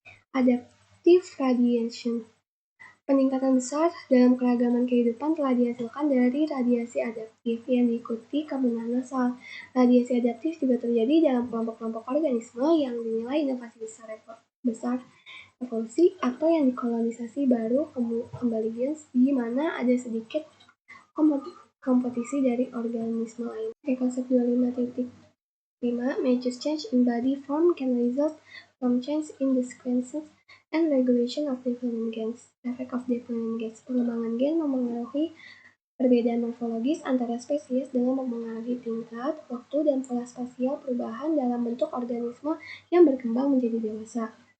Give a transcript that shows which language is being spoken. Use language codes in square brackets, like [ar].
[en] Adaptive radiation. [id] Peningkatan besar dalam keragaman kehidupan telah dihasilkan dari radiasi adaptif yang diikuti kemunahan massal. Radiasi adaptif juga terjadi dalam kelompok-kelompok organisme yang dinilai inovasi besar evolusi atau yang dikolonisasi baru kembali gens di mana ada sedikit kompetisi dari organisme lain. [en] Konsep 25.5 Major change in body form can result from change in the sequences and regulation of development gains. Effect of development gains. [id] Pengembangan gen mempengaruhi perbedaan morfologis antara spesies dengan mempengaruhi tingkat, waktu, dan pola spasial perubahan dalam bentuk organisme yang berkembang menjadi dewasa.